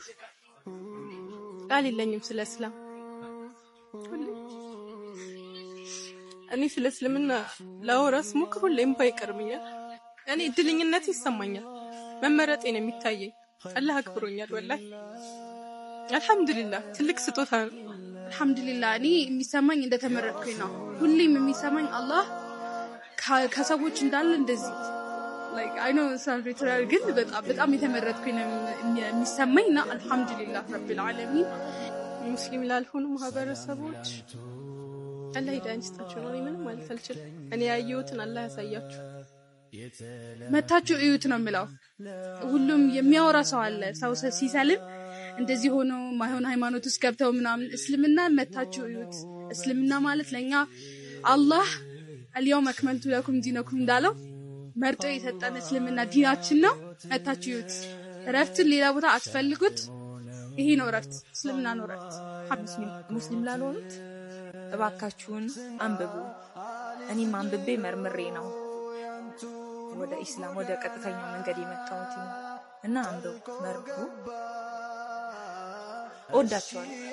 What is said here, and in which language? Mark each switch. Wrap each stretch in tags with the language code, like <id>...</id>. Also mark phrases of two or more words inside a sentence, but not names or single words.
<am>ቃል የለኝም ስለ እስላም እኔ ስለ እስልምና ላወራስ ሞክር ሁሌም ባይቀርምኛል እኔ እድልኝነት ይሰማኛል መመረጤ ነው የሚታየኝ አላህ አክብሮኛል</am> <ar>والله الحمد لله</ar> <am>ትልቅ ስጦታ ነው አልহামዱሊላህ እኔ የሚሰማኝ እንደተመረጥኩኝ ነው ሁሌም የሚሰማኝ አላህ ከሰዎች እንዳለ እንደዚህ</am> <en>like I know salvatore</en> <am>ግን በጣም የተመረጥኩኝ ነው የሚሰማኝና</am> <ar>الحمد لله رب العالمين</ar> <am>ሙስሊም ላልሆኑ ማህበረሰቦች አላህ ሂዳያን ይስጣቸው ነው ምንም ማለት አልችልም እኔ ያየሁትን አላህ ያሳያችሁ መታችሁ እዩት ነው የምለው ሁሉም የሚያወራ ሰው አለ ሰው ሲሰልም እንደዚህ ሆኖ ማይሆን ሃይማኖት ውስጥ ገብተው ምናምን እስልምና መታችሁ እዩት እስልምና ማለት ለኛ አላህ</am> <ar>اليوم اكملت لكم دينكم</ar> <am>እንዳለው መርጦ የሰጠን እስልምና ዲናችን ነው መታችሁ እዩት ረፍትን ሌላ ቦታ አትፈልጉት ይሄ ነው ረፍት እስልምና ነው ረፍት ሙስሊም ላልሆኑት እባካችሁን አንብቡ እኔም አንብቤ መርምሬ ነው ወደ ኢስላም ወደ ቀጥተኛው መንገድ የመጣሁት እና አንብቡ መርምሩ ወዳችኋል</am>